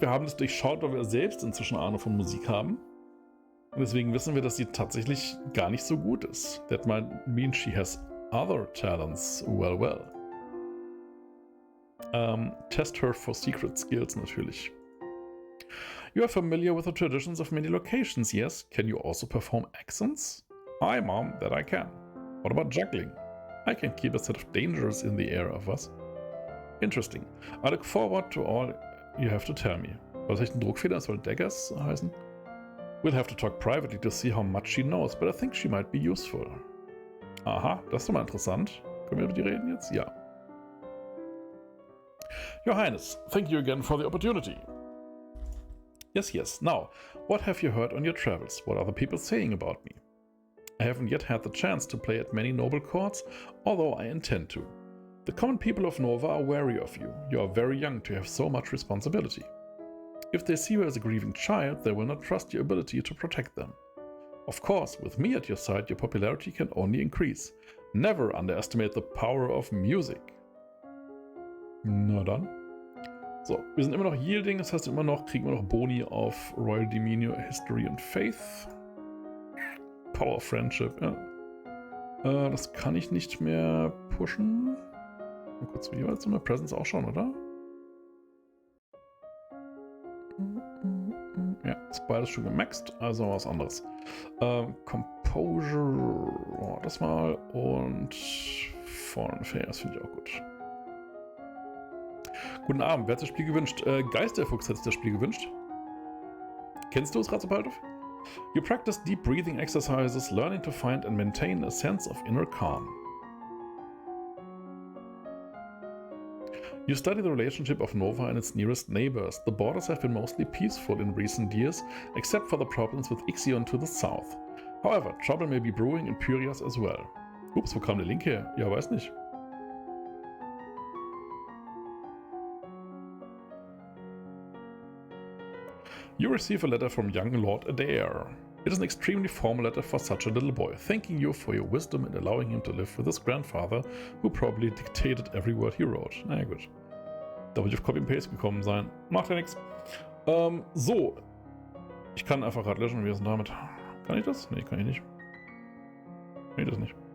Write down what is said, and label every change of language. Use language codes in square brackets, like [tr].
[de] Wir haben das durchschaut, weil wir selbst inzwischen Ahnung von Musik haben. Und deswegen wissen wir, dass sie tatsächlich gar nicht so gut ist. [en] That might mean she has other talents. Well. Test her for secret skills [de] natürlich. [en] You are familiar with the traditions of many locations, yes? Can you also perform accents? Aye, Mom, that I can. What about juggling? I can keep a set of dangers in the air of us. Interesting. I look forward to all you have to tell me. [de] Was ist ein Druckfehler? Soll Daggers heißen? [en] We'll have to talk privately to see how much she knows, but I think she might be useful. [de] Aha, das ist doch mal interessant. Können wir über die reden jetzt? Ja. [en] Your Highness, thank you again for the opportunity. Yes. Now, what have you heard on your travels? What are the people saying about me? I haven't yet had the chance to play at many noble courts, although I intend to. The common people of Nova are wary of you. You are very young to have so much responsibility. If they see you as a grieving child, they will not trust your ability to protect them. Of course, with me at your side, your popularity can only increase. Never underestimate the power of music. [de] Na dann. So, wir sind immer noch Yielding, das heißt kriegen wir noch Boni auf Royal Deminio, History und Faith. Power of Friendship, ja. Das kann ich nicht mehr pushen. Mal kurz wie jeweils immer. Presence auch schon, oder? Ja, ist beides schon gemaxt, also was anderes. Composure, das mal. Und Foreign Affairs finde ich auch gut. Guten Abend, wer hat das Spiel gewünscht? Geisterfuchs hat sich das Spiel gewünscht. Kennst du es, Ratzepaltov? [en] You practice deep breathing exercises, learning to find and maintain a sense of inner calm. You study the relationship of Nova and its nearest neighbors. The borders have been mostly peaceful in recent years, except for the problems with Ixion to the south. However, trouble may be brewing in Pyrias as well. [de] Ups, wo kam der Link her? Ja, weiß nicht. [en] You receive a letter from young Lord Adair. It is an extremely formal letter for such a little boy, thanking you for your wisdom and allowing him to live with his grandfather, who probably dictated every word he wrote. [de] Naja gut. Da würde ich auf Copy and Paste gekommen sein. Macht ja nichts. So. Ich kann einfach gerade löschen, wie ist denn damit? Kann ich das? Nee, kann ich nicht. Nee, das nicht.